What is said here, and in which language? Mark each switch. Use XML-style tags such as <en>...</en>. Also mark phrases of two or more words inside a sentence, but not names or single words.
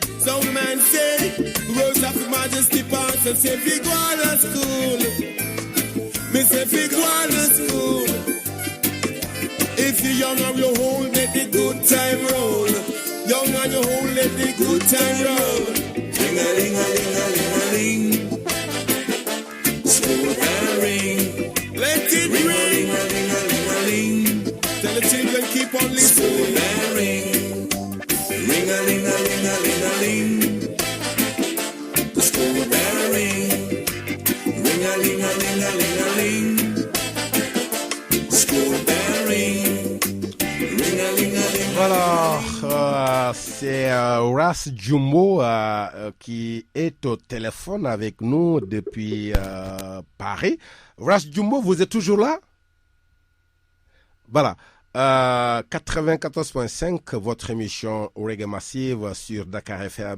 <en>Some man say, Rose of the Majesty pass and say, big one at school. Me say, big one at school. If you're young and you hold, let the good time roll. Young and you hold, let the good time roll. Ring-a-ling-a-ling-a-ling-a-ling. School bell ring. Let it ring. Ring-a-ling-a-ling-a-ling. Tell the children keep on listening. School bell ring. Ring-a-ling-a-ling-a-ling-a-ling. The school bell ring. Ring-a-ling-a-ling-a-ling-a-ling. School bell ring. Ring-a-ling-a-ling.</en> <fr>Voilà, c'est Ras Jumbo qui est au téléphone avec nous depuis Paris. Ras Jumbo, vous êtes toujours là? Voilà. 94.5, votre émission Reggae Massive sur Dakar FM.</fr>